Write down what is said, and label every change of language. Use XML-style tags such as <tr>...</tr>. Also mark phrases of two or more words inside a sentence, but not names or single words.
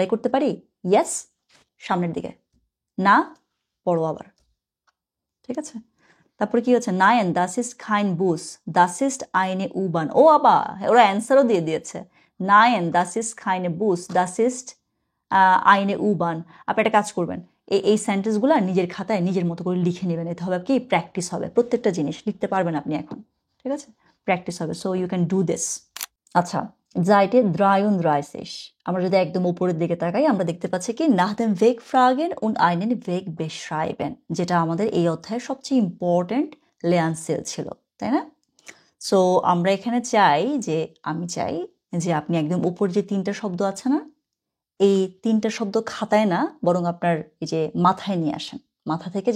<bn>করতে পারি ইয়েস সামনের দিকে না পড়ো আবার ঠিক আছে তারপরে কি হচ্ছে</bn> <de>Nein das ist kein Bus das ist eine U-Bahn</de> <bn>ও আবা ওরা অ্যান্সারও দিয়ে দিয়েছে</bn> <de>Nein das ist keine Bus das ist eine U-Bahn</de> <bn>আপনি একটা কাজ করবেন এই সেন্টেন্সগুলো নিজের খাতায় নিজের মতো করে লিখে নেবেন এতে হবে কি প্র্যাকটিস হবে প্রত্যেকটা জিনিস লিখতে পারবেন আপনি এখন ঠিক আছে প্র্যাকটিস হবে</bn> <en>so you can do this</en> <bn>আচ্ছা Seite 33 আমরা যদি একদম উপরের দিকে তাকাই আমরা দেখতে পাচ্ছি কি</bn> <de>nach dem Weg fragen und einen Weg beschreiben</de> <bn>যেটা আমাদের এই অধ্যায়ের সবচেয়ে ইম্পর্টেন্ট লেয়ানসেল ছিল তাই না সো আমরা এখানে আমি চাই যে আপনি একদম উপর যে তিনটা শব্দ আছে না এই তিনটা শব্দ খাতায় না বরং আপনার এই যে মাথায় নিয়ে আসেন মাথা থেকে</bn>